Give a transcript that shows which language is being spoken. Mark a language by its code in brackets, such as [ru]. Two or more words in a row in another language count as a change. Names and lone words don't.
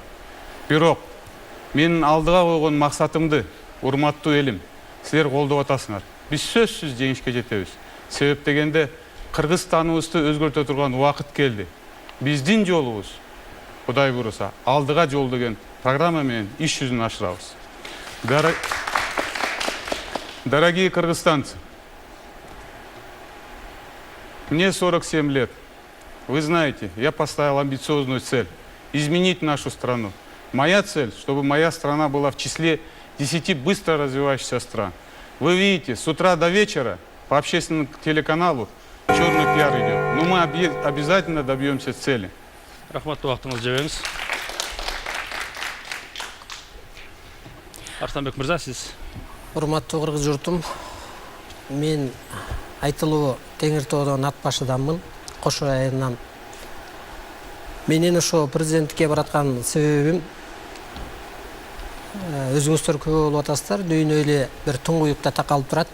[ky] Бирок менин алдыга койгон максатымды, урматтуу элим, силер колдоп атасыңар. Биз сөзсүз жеңишке жетебиз. Себеп дегенде Кыргызстаныбызды өзгөртө турган убакыт келди. Биздин жолубуз, Кудай буйруса, алдыга жол деген программа менен иш жүзүнө ашырабыз. [ru] Дорогие кыргызстанцы, мне 47 лет. Вы знаете, я поставил амбициозную цель – изменить нашу страну. Моя цель, чтобы моя страна была в числе 10 быстро развивающихся стран. Вы видите, с утра до вечера по общественному телеканалу черный пиар идет. Но мы обязательно добьемся цели. [kk] Рахмат, уақытыңызды жіберіңіз. Арыстанбек мырза, сіз. [ky] Урматтуу кыргыз журтум, мен айтылуу Теңиртоодон ат башыданмын, Кошо айылынан. Менин ошо президенттикке бараткан себебим өзүңүздөр көп болуп атасыздар, дүйнө эле бир туңгуюкта такалып турат.